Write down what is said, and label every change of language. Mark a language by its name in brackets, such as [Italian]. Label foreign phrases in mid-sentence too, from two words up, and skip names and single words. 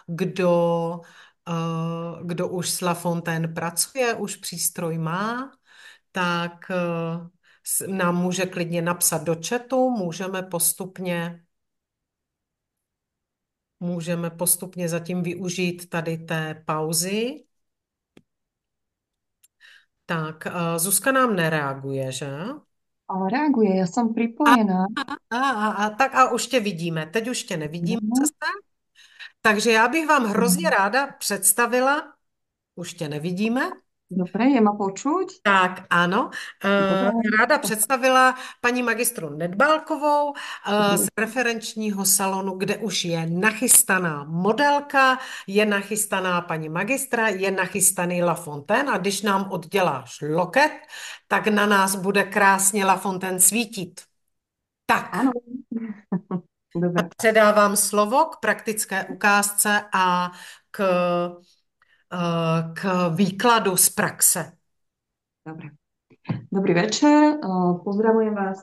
[Czech] kdo už s La Fontaine pracuje, už přístroj má, tak nám může klidně napsat do chatu, můžeme postupně zatím využít tady té pauzy. Tak, Zuzka nám nereaguje, že? Ale reaguje, [Slovak] ja som pripojená. [Czech] Tak a už tě vidíme. Teď už tě nevidíme No, zase. Takže já bych vám hrozně ráda představila, už tě nevidíme, [Slovak] dobre, je ma počuť? [Czech] tak ano, [Slovak] Dobre. [Czech] ráda představila paní magistru Nedbálkovou z referenčního salonu, kde už je nachystaná modelka, je nachystaná paní magistra, je nachystaný La Fontaine a když nám odděláš loket, tak na nás bude krásně La Fontaine svítit. Tak. [Slovak] Áno. Dobre. [Czech] Předávám slovo k praktické ukázce a k, k výkladu z praxe. [Slovak] Dobre. Dobrý večer, pozdravujem vás.